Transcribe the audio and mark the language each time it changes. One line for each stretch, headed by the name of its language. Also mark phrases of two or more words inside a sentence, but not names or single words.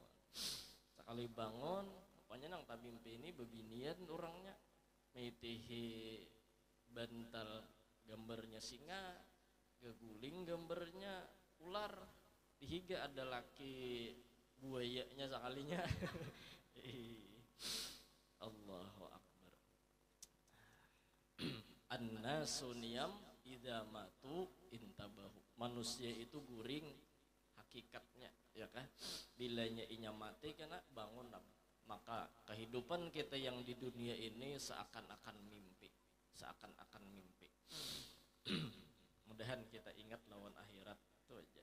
Banjar: Sekali bangun, pokoknya nang tak mimpi ini bebinian orangnya. Mitihi bantal gambarnya singa, geguling gambarnya ular. Dihiga ada laki buayanya sekalinya.
Arabic: الله أكبر. الناس نيام إذا ماتوا انتبهوا.
Banjar: Manusia itu guring hakikatnya ya kan. Bilanya inya mati kena bangun. Maka kehidupan kita yang di dunia ini seakan-akan mimpi. Mudahan kita ingat lawan akhirat itu aja.